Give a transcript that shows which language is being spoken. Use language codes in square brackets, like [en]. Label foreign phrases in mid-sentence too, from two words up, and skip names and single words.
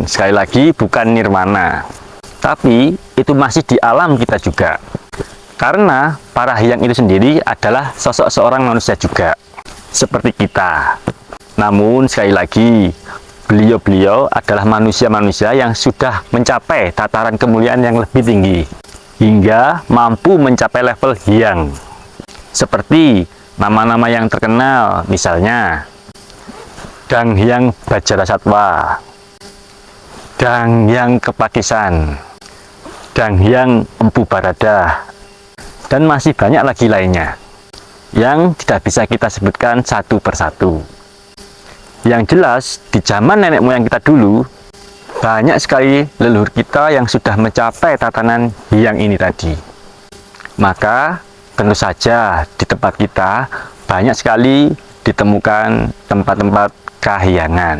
[id] Sekali lagi, bukan nirwana, tapi itu masih di alam kita juga, karena para hyang itu sendiri adalah sosok seorang manusia juga seperti kita. Namun sekali lagi, beliau-beliau adalah manusia-manusia yang sudah mencapai tataran kemuliaan yang lebih tinggi, hingga mampu mencapai level hyang. Seperti nama-nama yang terkenal, misalnya Dang Hyang Bajarasatwa, Dang Hyang Kepakisan, Dang Hyang Empu Baradah, dan masih banyak lagi lainnya yang tidak bisa kita sebutkan satu persatu. Yang jelas, di zaman nenek moyang kita dulu, banyak sekali leluhur kita yang sudah mencapai tatanan hyang ini tadi. Maka, tentu saja di tempat kita banyak sekali ditemukan tempat-tempat kahyangan.